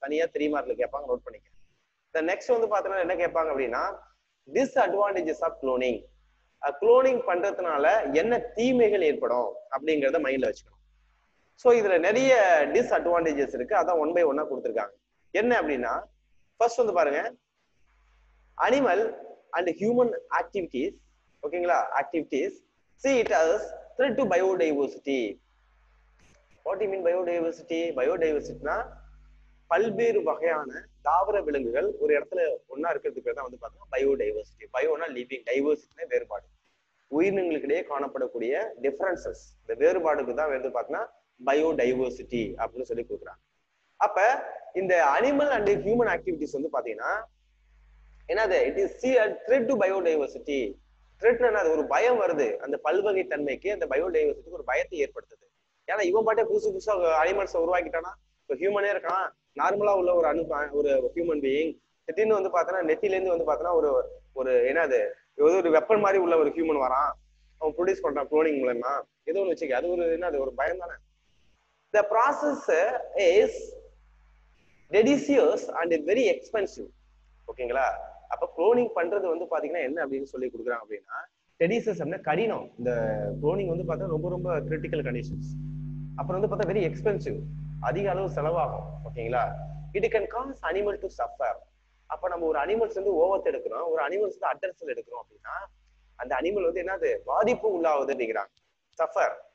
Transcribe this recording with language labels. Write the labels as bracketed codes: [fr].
[ta] தனியா 3 மார்க்ல கேட்பாங்க, நோட் பண்ணிக்க. நெக்ஸ்ட் வந்து பார்த்தோன்னா என்ன கேட்பாங்க அப்படின்னா டிஸ்அட்வான்டேஜஸ் ஆஃப் குளோனிங். குளோனிங் பண்றதுனால என்ன தீமைகள் ஏற்படும் அப்படிங்கறத மைண்ட்ல வச்சுக்கணும். ஸோ இதுல நிறைய டிஸ்அட்வான்டேஜஸ் இருக்கு, அதான் 1 by 1 கொடுத்துருக்காங்க. என்ன அப்படின்னா ஃபர்ஸ்ட் வந்து பாருங்க, அனிமல் அண்ட் ஹியூமன் ஆக்டிவிட்டிஸ். [en] ஓகேங்களா, activities see it as threat to biodiversity. What do you mean biodiversity? [ta] Biodiversityனா பல்வேறு வகையான தாவர விலங்குகள் ஒரு இடத்துல ஒன்னா இருக்கிறதுக்கு தான் வந்து பார்த்தோம்னா பயோடைவர்சிட்டி. பயோனா லிவிங், டைவர்சிட்டினா வேறுபாடு, உயிரினங்களுக்கு இடையே காணப்படக்கூடிய டிஃபரன்சஸ், இந்த வேறுபாடுக்கு தான் வந்து பார்த்தோம்னா பயோடைவர்சிட்டி அப்படின்னு சொல்லி கொடுக்குறாங்க. அப்ப இந்த அனிமல் அண்ட் ஹியூமன் ஆக்டிவிட்டிஸ் வந்து பாத்தீங்கன்னா என்னது, [en] It is threat to biodiversity. [ta] த்ரெட்னா அது ஒரு பயம் வருது, அந்த பல்வகை தன்மைக்கு, அந்த பயோடைவர்சிட்டிக்கு ஒரு பயத்தை ஏற்படுத்துது. ஏன்னா இவன் பாட்டே புதுசு புதுசா அனிமல்ஸை உருவாக்கிட்டானா, இப்போ ஹியூமனே இருக்கான், நார்மலா உள்ள ஒரு ஹியூமன் பீயிங், திடீர்னு வந்து பார்த்தோன்னா நெத்திலேருந்து வந்து பார்த்தோன்னா ஒரு என்னது ஒரு வெப்பன் மாதிரி உள்ள ஒரு ஹியூமன் வரான், அவன் ப்ரொடியூஸ் பண்றான் குளோனிங் மூலமா, ஏதோ ஒன்று வச்சுக்க, அது ஒரு என்னது ஒரு பயம் தானே. [en] The process is tedious and very expensive. [ta] ஓகேங்களா, அப்ப குளோனிங் பண்றது வந்து பாத்தீங்கன்னா என்ன அப்படின்னு சொல்லி கொடுக்குறாங்க அப்படின்னா, டெடிசியஸ் அப்படின்னா கடினம். இந்த குளோனிங் வந்து பார்த்தா ரொம்ப ரொம்ப கிரிட்டிக்கல் கண்டிஷன்ஸ். அப்புறம் வந்து பார்த்தா வெரி எக்ஸ்பென்சிவ், அதிக அளவு செலவாகும். ஓகேங்களா, [en] It can cause animal to suffer. [ta] அப்ப நம்ம ஒரு அனிமல்ஸ் வந்து ஓவர்த் எடுக்கிறோம், ஒரு அனிமல்ஸ் வந்து அட்ரஸ்ல எடுக்கிறோம் அப்படின்னா அந்த அனிமல் வந்து என்னது பாதிப்பு உள்ளாகுது அப்படிங்கிறாங்க. சஃபர்.